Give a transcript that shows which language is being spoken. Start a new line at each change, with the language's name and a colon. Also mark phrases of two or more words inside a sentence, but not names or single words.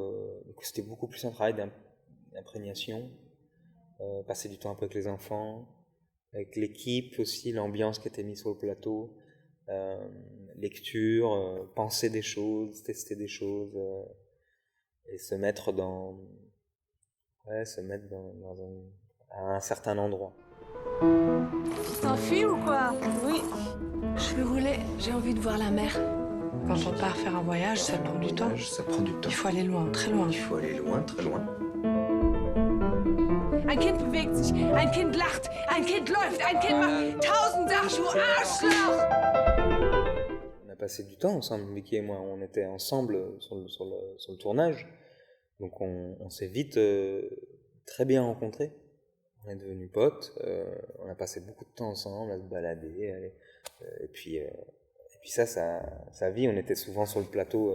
French: c'était beaucoup plus un travail d'imprégnation, passer du temps un peu avec les enfants, avec l'équipe aussi, l'ambiance qui était mise sur le plateau, lecture, penser des choses, tester des choses, et se mettre dans à un certain endroit. Tu t'enfuis ou quoi? Oui, je suis roulée. J'ai envie de voir la mer. Quand on part faire un voyage, ça prend du temps. Ça prend du temps. Il faut aller loin, très loin. Il faut aller loin, très loin.
German: Ein Kind bewegt sich, ein Kind lacht, ein Kind läuft, ein Kind macht 1000 Sachen, du Arschloch!
French: On a passé du temps ensemble, Vicky et moi. On était ensemble sur le tournage. Donc on s'est vite très bien rencontrés. On est devenus potes. On a passé beaucoup de temps ensemble à se balader. Et puis sa vie, on était souvent sur le plateau.